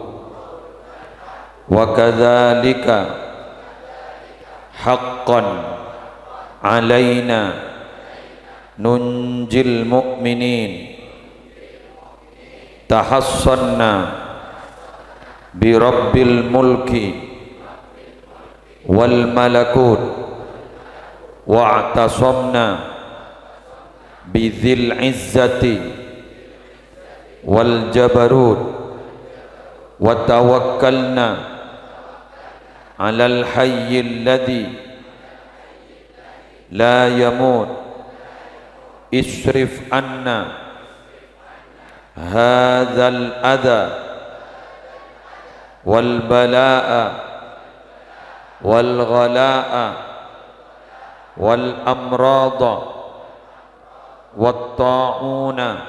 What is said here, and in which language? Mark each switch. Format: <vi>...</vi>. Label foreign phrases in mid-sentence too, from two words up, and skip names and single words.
<ar>وكذلك حقا علينا ننجي المؤمنين تحصنا برب الملك والملكوت واعتصمنا بذي العزة والجبروت وتوكلنا على الحي الذي لا يموت اصرف عنا هذا الأذى والبلاء والغلاء والأمراض والطاعون</ar>